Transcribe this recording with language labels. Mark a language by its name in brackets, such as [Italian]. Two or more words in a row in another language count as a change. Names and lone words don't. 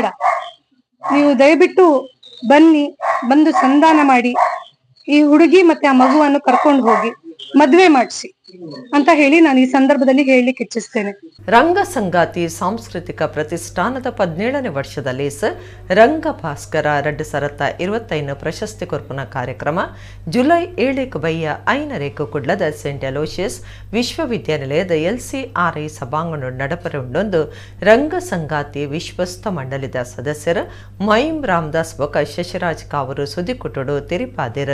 [Kannada] ನೀವು ದಯವಿಟ್ಟು ಬಂದು ಸಂಧಾನ ಮಾಡಿ ಈ ಹುಡುಗಿ ಮತ್ತೆ ಆ ಮಗುವನ್ನು ಕರ್ಕೊಂಡು ಹೋಗಿ ಮದುವೆ ಮಾಡಿಸಿ ಅಂತ ಹೇಳಿ ನಾನು ಈ ಸಂದರ್ಭದಲ್ಲಿ ಹೇಳಲಿಕ್ಕೆ ಇಚ್ಛಿಸ್ತೇನೆ. [Tulu] ರಂಗ ಸಂಗಾತಿ ಸಾಂಸ್ಕೃತಿಕ ಪ್ರತಿಷ್ಠಾನದ 17ನೇ ವರ್ಷದಲ್ಲಿ ರಂಗ ಭಾಸ್ಕರ 2025 ಪ್ರಶಸ್ತಿ ಕೊರ್ಪುನ ಕಾರ್ಯಕ್ರಮ ಜುಲೈ 7 ಬಯ್ಯ 5 ಕುಡ್ಲದ ಸೆಂಟ್ ಅಲೋಷಿಯಸ್ ವಿಶ್ವವಿದ್ಯಾನಿಲಯದ LCRI ಸಭಾಂಗಣ ನಡಪರೊಂದೊಂದು ರಂಗ ಸಂಗಾತಿ ವಿಶ್ವಸ್ತ ಮಂಡಳಿದ ಸದಸ್ಯರು ಮೈಮ್ ರಾಮದಾಸ್ ಬೊಕ ಶಶಿರಾಜ್ ಕಾವರು ಸುದ್ದಿಕುಟುಡು ತೆರಿಪಾದಿರ.